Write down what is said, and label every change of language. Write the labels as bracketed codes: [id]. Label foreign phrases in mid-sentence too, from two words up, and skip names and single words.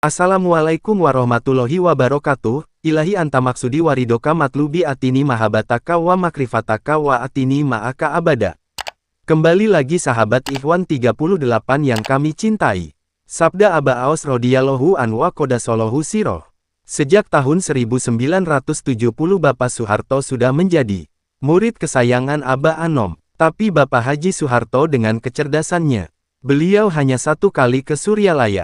[ar] السلام عليكم ورحمة الله وبركاته. إلهي أنت مقصودي ورضاك مطلوبي أعطني محبتك ومعرفتك وأعطني معك أبدا. [id] Kembali lagi sahabat Ikhwan 38 yang kami cintai. Sabda Aba Aos [ar] رضي الله عنه وقدس الله سره. [id] Sejak tahun 1970 Bapak Soeharto sudah menjadi murid kesayangan Aba Anom. Tapi Bapak Haji Soeharto dengan kecerdasannya, beliau hanya satu kali ke Suryalaya.